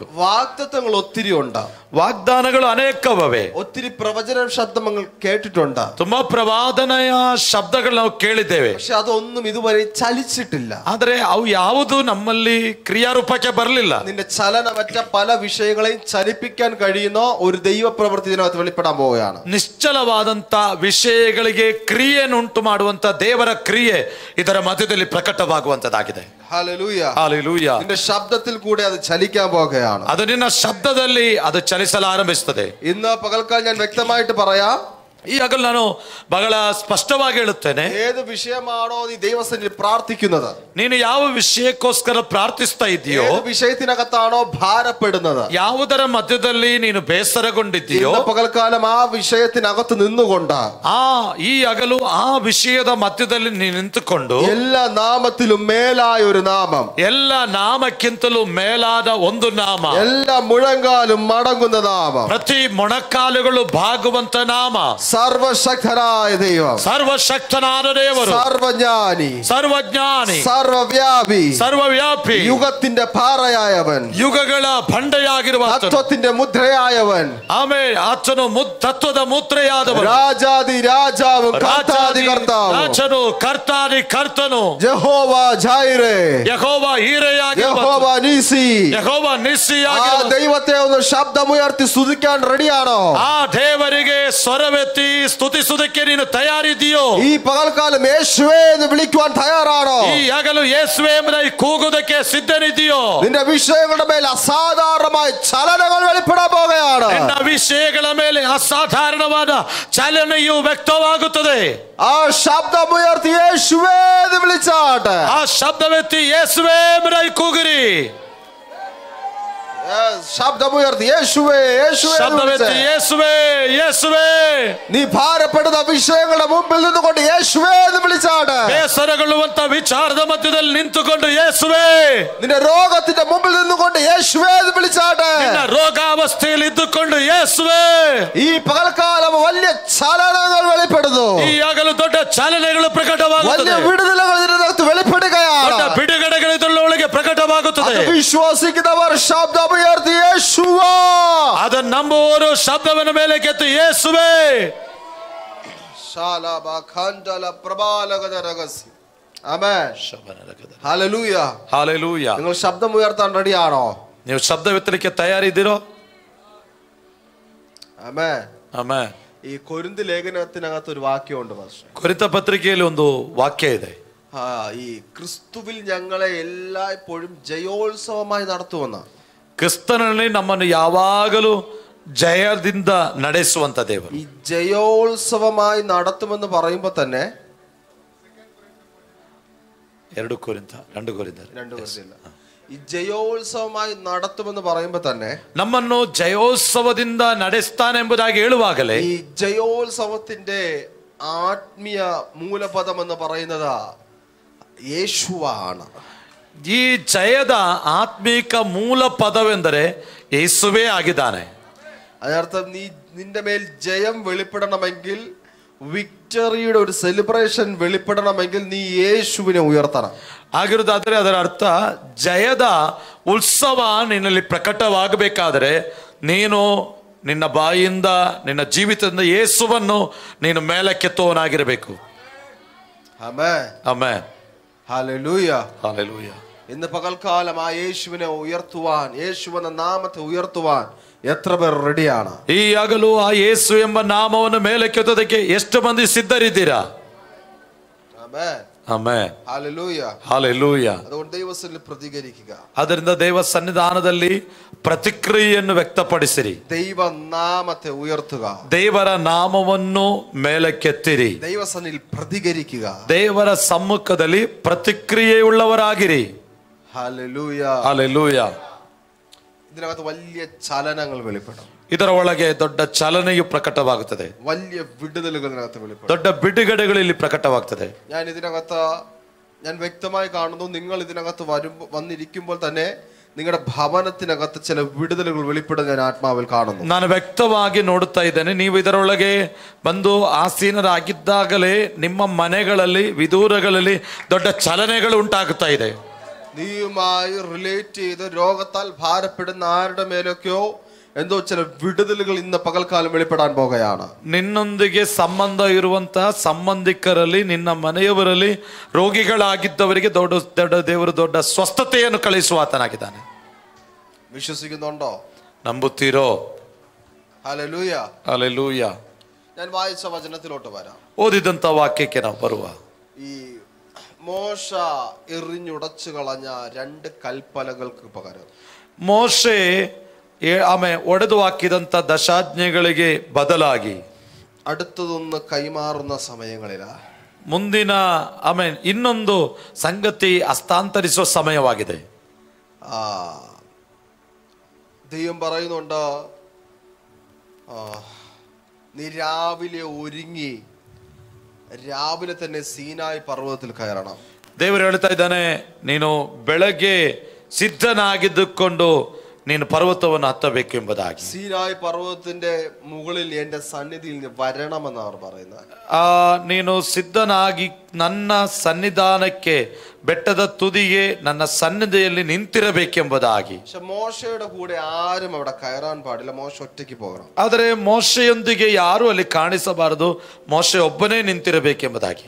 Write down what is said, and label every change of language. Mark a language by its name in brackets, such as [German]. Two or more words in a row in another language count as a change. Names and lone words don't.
[Malayalam] വാഗ്ദത്തങ്ങൾ ഒത്തിരി ഉണ്ട്. [Kannada] ವಾಗ್ದಾನಗಳು ಅನೇಕವೇ. [Malayalam] ഒത്തിരി പ്രവചന ശബ്ദം നിങ്ങൾ കേട്ടിട്ടുണ്ട്. [Kannada] ತುಂಬಾ ಪ್ರವಾದನೆಯ ಶಬ್ದಗಳು ನಾವು ಕೇಳಿದ್ದೇವೆ. [Malayalam] പക്ഷെ അതൊന്നും ഇതുവരെ ചലിച്ചിട്ടില്ല. [Kannada] ಆದರೆ ಅವು ಯಾವುದು ನಮ್ಮಲ್ಲಿ ಕ್ರಿಯಾರೂಪಕ್ಕೆ ಬರಲಿಲ್ಲ. [Malayalam] നിന്റെ ചലനമറ്റ പല വിഷയങ്ങളെയും ചലിപ്പിക്കാൻ കഴിയുന്ന ഒരു ദൈവപ്രവൃത്തി ഇതിനകത്ത് വെളിപ്പെടാൻ പോവുകയാണ്. [Kannada] ನಿಶ್ಚಲವಾದಂತ ವಿಷಯಗಳಿಗೆ ಕ್ರಿಯೆಯನ್ನುಂಟು ಮಾಡುವಂತ ದೇವರ ಕ್ರಿಯೆ ಇದರ ಮಧ್ಯದಲ್ಲಿ ಪ್ರಕಟವಾಗುವಂತದ್ದಾಗಿದೆ. [Malayalam] ഹല്ലേലൂയ. Hallelujah. നിന്റെ ശബ്ദത്തിൽ കൂടെ അത് ചലിക്കാൻ പോകുകയാണ്. [Kannada] ಅದು ನಿನ್ನ ಶಬ್ದದಲ್ಲಿ ಅದು ಚಲಿಸಲು ಆರಂಭಿಸುತ್ತದೆ. [Malayalam] ഇന്ന് പകൽക്കാലം ഞാൻ വ്യക്തമായിട്ട് പറയാം, [Kannada] ಈ ಹಗಲು ನಾನು ಬಹಳ ಸ್ಪಷ್ಟವಾಗಿ ಹೇಳುತ್ತೇನೆ, [Malayalam] ഏത് വിഷയമാണോ നീ ദൈവസന്നിധിയിൽ പ്രാർത്ഥിക്കുന്നത്, [Kannada] ನೀನು ಯಾವ ವಿಷಯಕ್ಕೋಸ್ಕರ ಪ್ರಾರ್ಥಿಸ್ತಾ ಇದೆಯೋ, [Malayalam] ഏത് വിഷയത്തിനകത്താണോ ഭാരപ്പെടുന്നത്, [Kannada] ಯಾವುದರ ಮಧ್ಯದಲ್ಲಿ ನೀನು ಬೇಸರಗೊಂಡಿದ್ದೀಯೋ, [Malayalam] ഇന്ന് പകൽക്കാലം ആ വിഷയത്തിനകത്ത് നിന്നുകൊണ്ട് [Kannada] ಈ ಹಗಲು ಆ ವಿಷಯದ ಮಧ್ಯದಲ್ಲಿ ನೀನು ನಿಂತುಕೊಂಡು [Malayalam] എല്ലാ നാമത്തിലും മേലായ ഒരു നാമം, [Kannada] ಎಲ್ಲ ನಾಮಕ್ಕಿಂತಲೂ ಮೇಲಾದ ಒಂದು ನಾಮ, [Malayalam] എല്ലാ മുഴങ്കാലും മടങ്ങുന്ന നാമം, [Kannada] ಪ್ರತಿ ಮೊಣಕಾಲುಗಳು ಬಾಗುವಂತ ನಾಮ, [Malayalam] സർവശക്തനായ ദൈവം, [Kannada] ಸರ್ವಶಕ್ತನಾದ ದೇವರು, [Malayalam] സർവജ്ഞാനി, [Kannada] ಸರ್ವಜ್ಞಾನಿ, [Malayalam] സർവവ്യാപി, [Kannada] ಸರ್ವವ್ಯಾಪಿ, [Malayalam] യുഗത്തിന്റെ പാറയായവൻ, [Kannada] ಯುಗಗಳ ಬಂಡೆಯಾಗಿರುವ [Malayalam] തത്വത്തിന്റെ മുദ്രയായവൻ, [Kannada] ಆಮೇಲೆ ಆತನು ತತ್ವದ ಮುದ್ರೆಯಾದವನು, [Malayalam] രാജാതി രാജാവും കർത്താതി കർത്താവും, [Kannada] ರಾಜನು ಕರ್ತಾದಿ ಕರ್ತನು, [Malayalam] യഹോവ ജൈറേ, [Kannada] ಯೆಹೋವ ಈರೆಯಾಗಿರುವ, [Malayalam] യഹോവ നീസി. [Kannada] ಯೆಹೋವ [Malayalam] ആ [Kannada] ನಿಸ್ಸಿಯಾಗಿರುವ, [Malayalam] ദൈവത്തെ ഒന്ന് ശബ്ദമുയർത്തി സ്തുതിക്കാൻ റെഡിയാണോ? [Kannada] ಆ ದೇವರಿಗೆ ಸ್ವರವೆತ್ತಿ ಸ್ತುತಿಸುವುದಕ್ಕೆ ನೀನು ತಯಾರಿದೆಯೋ? [Malayalam] ഈ പകൽക്കാലം യേശുവേ എന്ന് വിളിക്കുവാൻ തയ്യാറാണോ? [Kannada] ಈ ಹಗಲು ಯೇಸುವೇ ಎಂಬುದಾಗಿ ಕೂಗುವುದಕ್ಕೆ ಸಿದ್ಧನಿದೆಯೋ? [Malayalam] നിന്റെ വിഷയങ്ങളുടെ മേൽ അസാധാരണമായ ചലനങ്ങൾ വെളിപ്പെടാൻ പോകുകയാണ്. [Kannada] ನಿನ್ನ ವಿಷಯಗಳ ಮೇಲೆ ಅಸಾಧಾರಣವಾದ ಚಲನೆಯು ವ್ಯಕ್ತವಾಗುತ್ತದೆ. [Malayalam] ആ ശബ്ദമുയർത്തി യേശുവേ എന്ന് വിളിച്ചാട്ടെ. [Kannada] ಆ ಶಬ್ದವೆತ್ತಿ ಯೇಸುವೇ ಎಂಬುದಾಗಿ ಕೂಗಿರಿ. [Malayalam] ശബ്ദമുയർത്തി യേശുവേ യേശുവേ എന്ന് [Kannada] ಶಬ್ದವೆತ್ತಿ [Malayalam] വിളിച്ച്. [Kannada] ಯೇಸುವೇ ಯೇಸುವೇ. [Malayalam] നീ ഭാരപ്പെടുന്ന വിഷയങ്ങളുടെ മുമ്പിൽ നിന്നുകൊണ്ട് യേശുവേ എന്ന് വിളിച്ചാട്ടെ. [Kannada] ಬೇಸರಗೊಳ್ಳುವಂತ ವಿಚಾರದ ಮಧ್ಯದಲ್ಲಿ ನಿಂತುಕೊಂಡು ಯೇಸುವೇ, [Malayalam] നിന്റെ രോഗത്തിന്റെ മുമ്പിൽ നിന്നുകൊണ്ട് യേശുവേ എന്ന് വിളിച്ചാട്ടെ. [Kannada] ನಿನ್ನ ರೋಗಾವಸ್ಥೆಯಲ್ಲಿ ಇದ್ದುಕೊಂಡು ಯೇಸುವೇ. [Malayalam] ഈ പകൽക്കാലം വലിയ ചലനങ്ങൾ വെളിപ്പെടുന്നു. [Kannada] ಈ ಹಗಲು ದೊಡ್ಡ ಚಲನೆಗಳು ಪ್ರಕಟವಾಗುತ್ತದೆ. [Malayalam] വലിയ വിടുതലുകൾ ഇതിനകത്ത് വെളിപ്പെടുകയാണ്. [Kannada] ದೊಡ್ಡ ಬಿಡುಗಡೆಗಳು ಇದರೊಳಗೆ ಪ್ರಕಟವಾಗುತ್ತದೆ. [Malayalam] അത് വിശ്വസിക്കുന്നവർ ശബ്ദമുയർത്തി യേശുവാ. [Kannada] ಅದನ್ನು ನಂಬುವವರು ಶಬ್ದವನ್ನು ಮೇಲೆ ಕೆತ್ತು ಯೇಸುವೇ. [Malayalam] ആമേൻ. ഹല്ലേലൂയ. Hallelujah. നിങ്ങൾ ശബ്ദം ഉയർത്താൻ റെഡിയാണോ? [Kannada] ನೀವು ಶಬ್ದವೆತ್ತಲಿಕ್ಕೆ ತಯಾರಿದ್ದೀರೋ? [Malayalam] ആമേൻ. [Kannada] ಆಮೆನ್. [Malayalam] ഈ കൊരിന്ത് ലേഖനത്തിനകത്ത് ഒരു വാക്യമുണ്ട് പാസ്റ്റർ. [Kannada] ಕೊರಿಂಥ ಪತ್ರಿಕೆಯಲ್ಲಿ ಒಂದು ವಾಕ್ಯ ಇದೆ. [Malayalam] ഈ ക്രിസ്തുവിൽ ഞങ്ങളെ എല്ലായ്പ്പോഴും ജയോത്സവമായി നടത്തുമെന്ന. [Kannada] ಕ್ರಿಸ್ತನಲ್ಲಿ ನಮ್ಮನ್ನು ಯಾವಾಗಲೂ ಜಯದಿಂದ ನಡೆಸುವಂತ ದೇವರು. [Malayalam] ഈ ജയോത്സവമായി നടത്തുമെന്ന് പറയുമ്പോൾ തന്നെ [Kannada] 2 ಕೊರಿಂಥ [Malayalam] ഈ ജയോത്സവമായി നടത്തുമെന്ന് പറയുമ്പോൾ തന്നെ [Kannada] ನಮ್ಮನ್ನು ಜಯೋತ್ಸವದಿಂದ ನಡೆಸ್ತಾನೆ ಎಂಬುದಾಗಿ ಹೇಳುವಾಗಲೇ [Malayalam] ഈ ജയോത്സവത്തിന്റെ ആത്മീയ മൂലപദം എന്ന് പറയുന്നത് യേശുവാണ്. [Kannada] ಈ ಜಯದ ಆತ್ಮಿಕ ಮೂಲ ಪದವೆಂದರೆ ಯೇಸುವೇ ಆಗಿದ್ದಾನೆ. [Malayalam] അതിനർത്ഥം നിന്റെ മേൽ ജയം വെളിപ്പെടണമെങ്കിൽ, വിക്ടറിയുടെ ഒരു സെലിബ്രേഷൻ വെളിപ്പെടണമെങ്കിൽ നീ യേശുവിനെ ഉയർത്തണം. [Kannada] ಆಗಿರುವುದಾದರೆ ಅದರ ಅರ್ಥ ಜಯದ ಉತ್ಸವ ನಿನ್ನಲ್ಲಿ ಪ್ರಕಟವಾಗಬೇಕಾದರೆ ನೀನು ನಿನ್ನ ಬಾಯಿಂದ ನಿನ್ನ ಜೀವಿತದಿಂದ ಯೇಸುವನ್ನು ನೀನು ಮೇಲಕ್ಕೆತ್ತುವನಾಗಿರಬೇಕು. [Malayalam] ആമേൻ. [Kannada] ಆಮೆನ್. [Malayalam] ഹല്ലേലൂയ. [Kannada] ಹಲ್ಲೆಲೂಯಾ. [Malayalam] ഇന്ന് പകൽക്കാലം ആ യേശുവിനെ ഉയർത്തുവാൻ, യേശുവെന്ന നാമത്തെ ഉയർത്തുവാൻ എത്ര പേർ റെഡിയാണ്? [Kannada] ಈ ಹಗಲು ಆ ಯೇಸು ಎಂಬ ನಾಮವನ್ನು ಮೇಲಕ್ಕೆತ್ತೋದಕ್ಕೆ ಎಷ್ಟು ಮಂದಿ ಸಿದ್ಧರಿದ್ದೀರಾ? [Malayalam] ആമേൻ. [Kannada] ಆಮೆನ್. [Malayalam] ഹല്ലേലൂയ. [Kannada] ಹಲ್ಲೆಲೂಯಾ. [Malayalam] അതുകൊണ്ട് ദൈവസന്നിധിയിൽ പ്രതികരിക്കുക. [Kannada] ಅದರಿಂದ ದೇವ ಸನ್ನಿಧಾನದಲ್ಲಿ ಪ್ರತಿಕ್ರಿಯೆಯನ್ನು ವ್ಯಕ್ತಪಡಿಸಿರಿ. [Malayalam] ദൈവനാമത്തെ ഉയർത്തുക. [Kannada] ದೇವರ ನಾಮವನ್ನು ಮೇಲಕ್ಕೆತ್ತಿರಿ. [Malayalam] ദൈവസന്നിധിയിൽ പ്രതികരിക്കുക. [Kannada] ದೇವರ ಸಮ್ಮುಖದಲ್ಲಿ ಪ್ರತಿಕ್ರಿಯೆಯುಳ್ಳವರಾಗಿರಿ. [Malayalam] ഹല്ലേലൂയ. [Kannada] ಹಲ್ಲೆಲೂಯಾ. [Malayalam] ഇതിനകത്ത് വലിയ ചലനങ്ങൾ വെളിപ്പെടും. [Kannada] ಇದರ ಒಳಗೆ ದೊಡ್ಡ ಚಲನೆಯು ಪ್ರಕಟವಾಗುತ್ತದೆ. [Malayalam] വലിയ വിടുതലുകൾ ഇതിനകത്ത് വെളിപ്പെടും. [Kannada] ದೊಡ್ಡ ಬಿಡುಗಡೆಗಳು ಇಲ್ಲಿ ಪ್ರಕಟವಾಗ್ತದೆ. [Malayalam] ഞാൻ വ്യക്തമായി കാണുന്നു, നിങ്ങൾ ഇതിനകത്ത് വന്നിരിക്കുമ്പോൾ തന്നെ നിങ്ങളുടെ ഭവനത്തിനകത്ത് ചില വിടുതലുകൾ വെളിപ്പെടുന്ന ഞാൻ ആത്മാവിൽ കാണുന്നു. [Kannada] ನಾನು ವ್ಯಕ್ತವಾಗಿ ನೋಡುತ್ತಾ ಇದ್ದೇನೆ. ನೀವು ಇದರೊಳಗೆ ಬಂದು ಆಸೀನರಾಗಿದ್ದಾಗಲೇ ನಿಮ್ಮ ಮನೆಗಳಲ್ಲಿ ವಿದೂರಗಳಲ್ಲಿ ದೊಡ್ಡ ಚಲನೆಗಳು ಉಂಟಾಗುತ್ತಾ ಇದೆ. [Malayalam] നീയുമായി റിലേറ്റ് ചെയ്ത് രോഗത്താൽ ഭാരപ്പെടുന്ന ആരുടെ മേലൊക്കെയോ എന്തോ ചില വിടുതലുകൾ ഇന്ന് പകൽക്കാലം വെളിപ്പെടാൻ പോകുകയാണ്. [Kannada] ನಿನ್ನೊಂದಿಗೆ ಸಂಬಂಧ ಇರುವಂತಹ ಸಂಬಂಧಿಕರಲ್ಲಿ, ನಿನ್ನ ಮನೆಯವರಲ್ಲಿ ರೋಗಿಗಳಾಗಿದ್ದವರಿಗೆ ದೊಡ್ಡ ದೇವರು ದೊಡ್ಡ ಸ್ವಸ್ಥತೆಯನ್ನು ಕಳಿಸುವ ಆತನಾಗಿದ್ದಾನೆ. [Malayalam] വിശ്വസിക്കുന്നുണ്ടോ? [Kannada] ನಂಬುತ್ತೀರೋ? [Malayalam] ഹല്ലേലൂയ. [Kannada] ಹಲ್ಲೆಲೂಯಾ. [Malayalam] ഞാൻ വായിച്ച വചനത്തിലോട്ട് വരാം. [Kannada] ಓದಿದಂತ ವಾಕ್ಯಕ್ಕೆ ನಾವು ಬರುವ. [Malayalam] ഈ മോശ എറിഞ്ഞുടച്ചു കളഞ്ഞ 2 കൽപ്പലകൾക്ക് പകരം [Kannada] ಮೋಶೆ ಒಡೆದು ಹಾಕಿದಂತ ದಶಾಜ್ಞೆಗಳಿಗೆ ಬದಲಾಗಿ [Malayalam] അടുത്തതൊന്ന് കൈമാറുന്ന സമയങ്ങളില [Kannada] ಮುಂದಿನ ಇನ್ನೊಂದು ಸಂಗತಿ ಹಸ್ತಾಂತರಿಸುವ ಸಮಯವಾಗಿದೆ. [Malayalam] ദൈവം പറയുന്നുണ്ട്, നീ രാവിലെ ഒരുങ്ങി രാവിലെ തന്നെ സീനായി പർവ്വതത്തിൽ കയറണം. [Kannada] ದೇವರು ಹೇಳ್ತಾ ಇದ್ದಾನೆ, ನೀನು ಬೆಳಗ್ಗೆ ಸಿದ್ಧನಾಗಿದ್ದುಕೊಂಡು ನೀನು ಪರ್ವತವನ್ನು ಹತ್ತಬೇಕು ಎಂಬುದಾಗಿ. [Malayalam] സീനായി പർവ്വതത്തിന്റെ മുകളിൽ എന്റെ സന്നിധിയിൽ നീ വരണമെന്ന് അവർ പറയുന്നത്. [Kannada] ನೀನು ಸಿದ್ಧನಾಗಿ ನನ್ನ ಸನ್ನಿಧಾನಕ್ಕೆ ಬೆಟ್ಟದ ತುದಿಗೆ ನನ್ನ ಸನ್ನಿಧಿಯಲ್ಲಿ ನಿಂತಿರಬೇಕೆಂಬುದಾಗಿ. [Malayalam] പക്ഷെ മോശയുടെ കൂടെ ആരും അവിടെ കയറാൻ പാടില്ല, മോശ ഒറ്റയ്ക്ക് പോകണം. [Kannada] ಆದರೆ ಮೋಶೆಯೊಂದಿಗೆ ಯಾರು ಅಲ್ಲಿ ಕಾಣಿಸಬಾರದು, ಮೋಶೆ ಒಬ್ಬನೇ ನಿಂತಿರಬೇಕೆಂಬುದಾಗಿ.